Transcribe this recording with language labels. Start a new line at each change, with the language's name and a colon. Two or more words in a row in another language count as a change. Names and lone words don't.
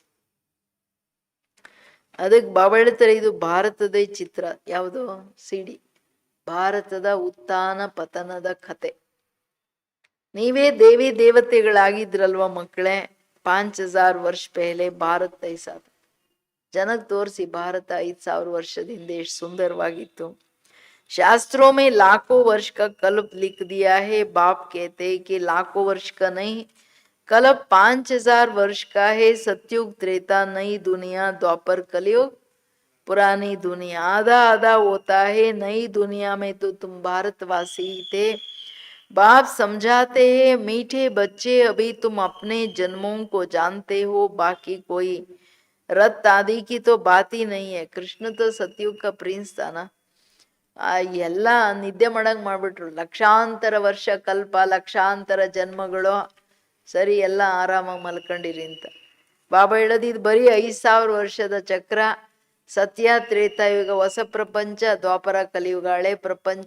Kannada: ಅದಕ್ಕೆ ಬಾಬಾ ಹೇಳ್ತಾರೆ, ಇದು ಭಾರತದ ಚಿತ್ರ. ಯಾವುದು? ಸಿಡಿ. ಭಾರತದ ಉತ್ಥಾನ ಪತನದ ಕತೆ. ನೀವೇ ದೇವಿ ದೇವತೆಗಳಾಗಿದ್ರಲ್ವ ಮಕ್ಕಳೇ.
Hindi: 5000 वर्ष पहले भारत ऐसा.
Kannada: ಜನಕ್ಕೆ ತೋರಿಸಿ ಭಾರತ 5000 ವರ್ಷದ ಹಿಂದೆ ಎಷ್ಟು ಸುಂದರವಾಗಿತ್ತು.
Hindi: शास्त्रों में लाखों वर्ष का कल्प लिख दिया है. बाप कहते हैं कि लाखों वर्ष का नहीं, कल्प 5000 वर्ष का है. सतयुग, त्रेता, नई दुनिया, द्वापर, कलयुग, पुरानी दुनिया. आधा आधा होता है. नई दुनिया में तो तुम भारतवासी थे. बाप समझाते हैं, मीठे बच्चे अभी तुम अपने जन्मों को जानते हो, बाकी कोई रत आदि की तो बात ही नहीं है. कृष्ण तो सतयुग का प्रिंस था ना.
Kannada: ಎಲ್ಲ ನಿದ್ದೆ ಮಾಡಂಗ್ ಮಾಡ್ಬಿಟ್ರು. ಲಕ್ಷಾಂತರ ವರ್ಷ ಕಲ್ಪ, ಲಕ್ಷಾಂತರ ಜನ್ಮಗಳು. ಸರಿ, ಎಲ್ಲ ಆರಾಮಾಗಿ ಮಲ್ಕೊಂಡಿರಿ ಅಂತ. ಬಾಬಾ ಹೇಳೋದು ಇದು ಬರೀ 5000 ವರ್ಷದ ಚಕ್ರ. ಸತ್ಯ, ತ್ರೇತಾಯುಗ ಹೊಸ ಪ್ರಪಂಚ, ದ್ವಾಪರ ಕಲಿಯುಗ ಹಳೆ ಪ್ರಪಂಚ.